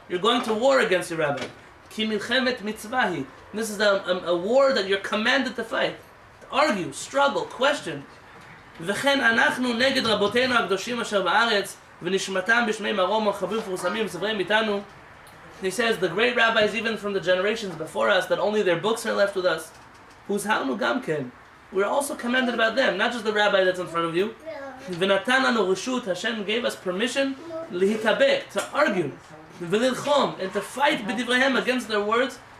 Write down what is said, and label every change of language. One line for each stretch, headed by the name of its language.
English: You're going to war against your rabbi.
Hebrew: Ki milchemet mitzvahi.
English: This is a war that you're commanded to fight, to argue, struggle, question.
Hebrew: וכן אנחנו נגד רבותינו הקדושים אשר בארץ ונשמתם בשמי מרום וחברים מפורסמים וספריהם איתנו.
English: He says the great rabbis even from the generations before us that only their books are left with us.
Hebrew: הוזהרנו גם כן.
English: We're also commanded about them, not just the rabbi that's in front of you.
Hebrew: ונתן לנו רשות,
English: Hashem gave us permission להתאבק, to argue, וללחום, and to fight בדבריהם against their words.